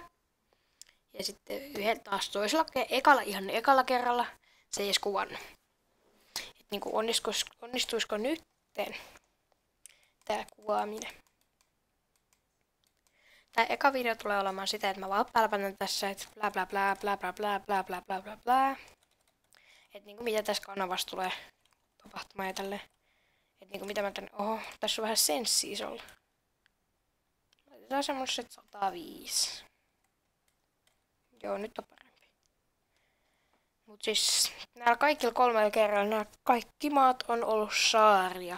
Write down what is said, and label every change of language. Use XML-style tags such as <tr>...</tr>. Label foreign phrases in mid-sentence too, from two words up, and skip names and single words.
<fi>Ja sitten yhdellä taas toisella, ihan ekalla kerralla se ei edes kuvannut. Et niinku onnistuisiko nytten tää kuvaaminen. Tää eka video tulee olemaan sitä, että mä vaan pälpänän tässä, että blä blä blä blä blä blä blä blä blä blä blä. Et niinku mitä tässä kanavassa tulee tapahtumaan ja tälleen. Et niinku mitä mä tänne, oho, tässä on vähän senssiä olla. Laitetaan semmoset 105. Joo, nyt on parempi. Mut siis näillä kaikilla 3 kerralla nämä kaikki maat on ollut saaria.</fi>